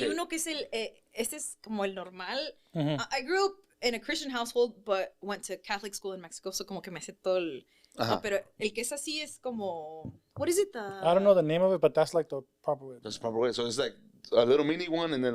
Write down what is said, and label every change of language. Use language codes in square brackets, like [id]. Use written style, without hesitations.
[es] Hay uno que es este es como el normal. [en] I grew up in a Christian household, but went to Catholic school in Mexico, so [es] como que me sé todo el... pero el que es así es como... [en] What is it? I don't know the name of it, but that's like the proper way. That's the proper way. So it's like a little mini one and then